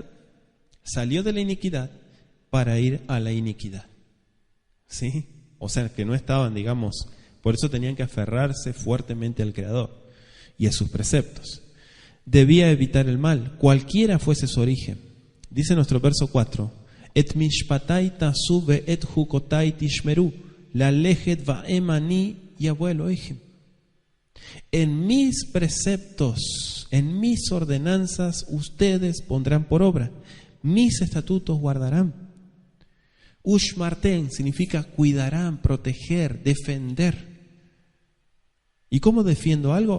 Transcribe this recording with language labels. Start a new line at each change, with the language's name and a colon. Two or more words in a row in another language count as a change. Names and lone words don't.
Spanish: Salió de la iniquidad para ir a la iniquidad. ¿Sí? O sea, que no estaban, digamos, por eso tenían que aferrarse fuertemente al Creador y a sus preceptos. Debía evitar el mal, cualquiera fuese su origen. Dice nuestro verso 4,
Hebrew: ואת משפטי תעשו ואת חקתי תשמרו ללכת בהם אני יהוה אלהים.
Spanish: En mis preceptos, en mis ordenanzas, ustedes pondrán por obra, mis estatutos guardarán. Ushmarten significa cuidarán, proteger, defender. ¿Y cómo defiendo algo?